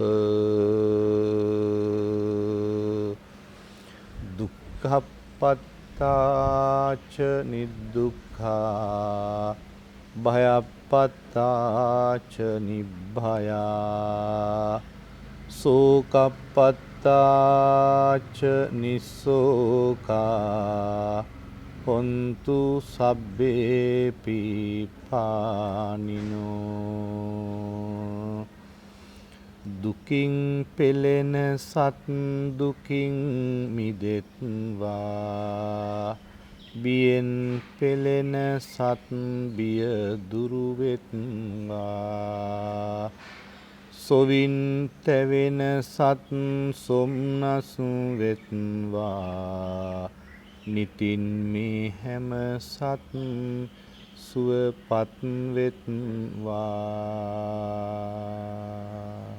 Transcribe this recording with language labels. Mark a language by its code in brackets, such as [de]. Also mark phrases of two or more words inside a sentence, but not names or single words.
[pi] දුක්ඛප්පත්තාච නිදුක්ඛා භයප්පත්තාච නිබ්භයා සෝකප්පත්තාච නිස්සෝකා හොන්තු සබ්බේ [si] පීපානිනෝ දුකින් පෙළෙන සත් දුකින් මිදෙත්වා බියෙන් පෙළෙන සත් බිය දුරු වෙත්වා සොවින් තැවෙන සත් සොම්නස් වෙත්වා නිතින් මේ හැම සත් සුවපත් වෙත්වා.